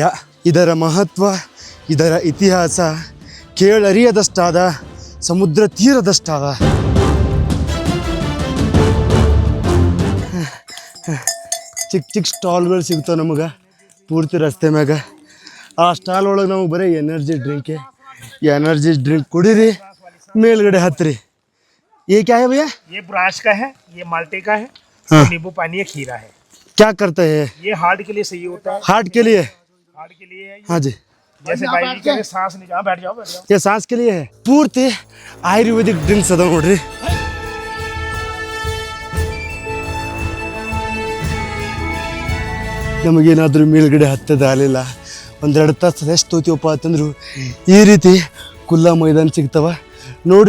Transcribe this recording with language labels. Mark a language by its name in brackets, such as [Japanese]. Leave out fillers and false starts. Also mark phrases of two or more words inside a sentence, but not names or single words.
[Kannada] ಇದರ ಮಹತ್ವ, ಇದರ ಇತಿಹಾಸ ಕೇಳರಿಯದಷ್ಟಾದ, ಸಮುದ್ರ ತೀರದಷ್ಟಾದ. ಚಿಕ್ಕ ಚಿಕ್ಕ ಸ್ಟಾಲ್ಗಳು ಸಿಗ್ತಾವೆ ನಮಗೆ ಪೂರ್ತಿ ರಸ್ತೆ ಮ್ಯಾಗ. ಆ ಸ್ಟಾಲ್ ಒಳಗೆ ನಮಗೆ ಬರೀ [English] energy drink [Kannada] ಕುಡೀರಿ, ಮೇಲ್ಗಡೆ ಹತ್ತಿರಿ. [Hindi] ये क्या है भैया? ये ब्राश का है, ये माल्टे का है, हाँ. नींबू पानी है, खीरा है. क्या करते हैं? ये हार्ट के लिए सही होता है. हार्ट के लिए? हार्ट के लिए है ये. हाँ जी. जैसे भाई जी कह रहे सांस नहीं जा, बैठ जाओ. ये सांस के लिए है. [Kannada] ಪೂರ್ತಿ [English] ayurvedic drinks [Kannada] ಅದಾವ ನೋಡ್ರಿ. ನಮಗೇನಾದರೂ ಮೇಲ್ಗಡೆ ಹತ್ತದ ಆಗಲಿಲ್ಲ, ಒಂದೆರಡು ತಾಸು ರೆಸ್ಟ್ ತೋತೀವಪ್ಪ ಅಂತಂದ್ರು ಈ ರೀತಿ ಕುಲ್ಲಾ ಮೈದಾನ ಸಿಗ್ತಾವ ನೋಡ್ರಿ.